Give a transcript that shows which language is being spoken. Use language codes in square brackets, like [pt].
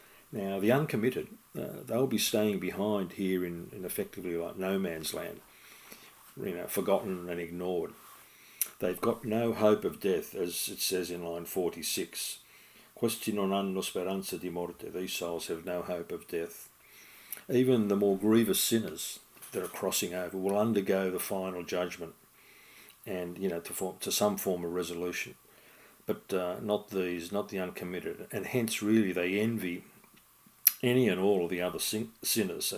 [en] Now, the uncommitted, they'll be staying behind here in effectively like no man's land, forgotten and ignored. They've got no hope of death, as it says in line 46. [it] Questi non hanno speranza di morte. [en] These souls have no hope of death. Even the more grievous sinners that are crossing over will undergo the final judgment and, to some form of resolution. But not these, not the uncommitted. And hence, really, they envy any and all of the other sinners.